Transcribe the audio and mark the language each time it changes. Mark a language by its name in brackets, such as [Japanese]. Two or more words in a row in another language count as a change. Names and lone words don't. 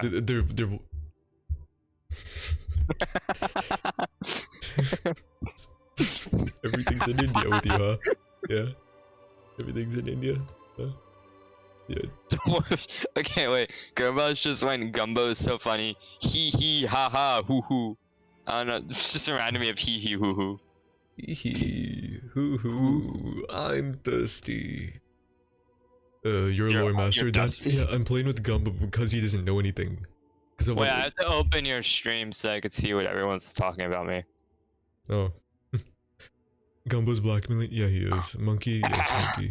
[English] They're Everything's in India with you, huh? Yeah. Everything's in India. Huh? Yeah. Okay, wait. Grandma's just went Gumbo is so funny. Hee hee ha ha hoo hoo. I don't know. It just reminded me of hee hee hoo hoo. Hee hee hoo hoo. I'm thirsty. You're a lore master. That's yeah. I'm playing with Gumbo because he doesn't know anything. Wait, I have to open your stream so I could see what everyone's talking about me. Oh. Gumbo's blackmailing? Yeah, he is. Monkey? Yes, Monkey.